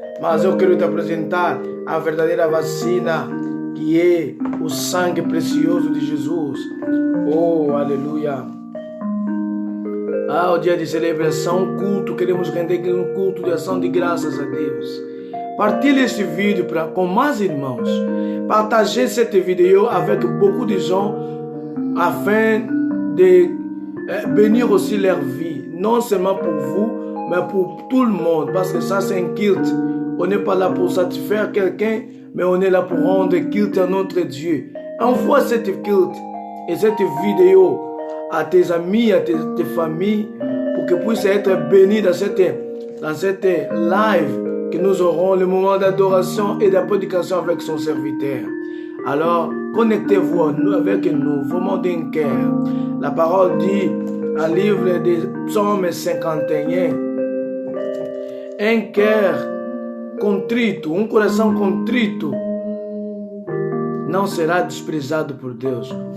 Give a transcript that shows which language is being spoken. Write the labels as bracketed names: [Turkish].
[Portuguese] Mas eu quero te apresentar a verdadeira vacina, que é o sangue precioso de Jesus. Oh, aleluia. O dia de celebração, culto, queremos render um culto de ação de graças a Deus. Partilhe este vídeo com mais irmãos. [French] Partagez cette vidéo avec beaucoup de gens afin de bénir aussi leur vie. Non seulement pour vous, mais pour tout le monde. Parce que ça, c'est un culte. On n'est pas là pour satisfaire quelqu'un, mais on est là pour rendre culte à notre Dieu. Envoie cette culte et cette vidéo à tes amis, à tes familles, pour que puissent être bénis dans cette live que nous aurons le moment d'adoration et de prédication avec son serviteur. Alors, connectez-vous avec nous, vraiment d'un cœur. La parole dit, un livre des Psaumes 51, un cœur contrito, [Portuguese] um coração contrito não será desprezado por Deus.